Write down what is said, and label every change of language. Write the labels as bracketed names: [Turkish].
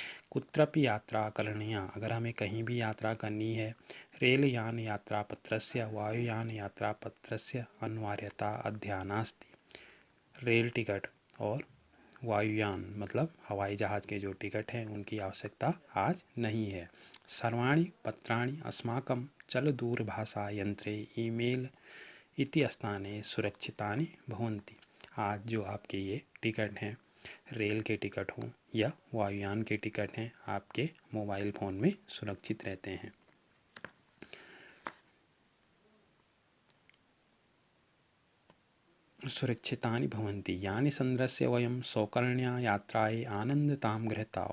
[Sanskrit] कुत्रपि यात्रा करणीया, [Hindi] अगर हमें कहीं भी यात्रा करनी है, [Sanskrit] रेलयान यात्रापत्रस्य वायुयान यात्रापत्रस्य अनिवार्यता अद्या नास्ति। [Hindi] रेल टिकट और वायुयान मतलब हवाई जहाज़ के जो टिकट हैं उनकी आवश्यकता आज नहीं है। [Sanskrit] सर्वाणि पत्राणि अस्माकं चलदूरभाषा यंत्रे ईमेल इति स्थाने सुरक्षितानि भवन्ति। [Hindi] आज जो आपके ये टिकट हैं, रेल के टिकट हों या वायुयान के टिकट हैं, आपके मोबाइल फ़ोन में सुरक्षित रहते हैं। [Sanskrit] सुरक्षितानि भवन्ति यानि संदृश्य वयं सौकर्ण्या यात्राए आनंदतां गृहता।